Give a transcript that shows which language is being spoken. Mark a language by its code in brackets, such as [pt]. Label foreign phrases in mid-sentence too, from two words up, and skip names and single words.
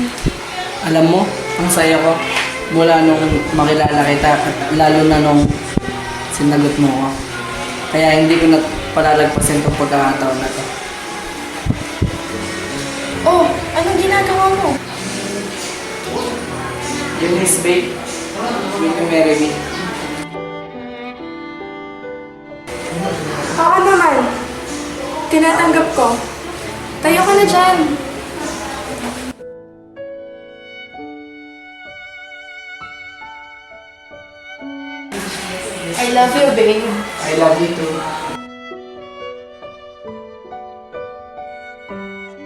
[tl] Alam mo, ang saya ko mula nung makilala kita at lalo na nung sinagot mo ako. Kaya hindi ko na palalagpasin itong pagkakataon na to. Oh, anong ginagawa mo? Eunice, [en] babe. Will you marry me? [tl] Oo naman. Tinatanggap ko. Tayo ka na dyan. [en] I love you, babe. I love you too.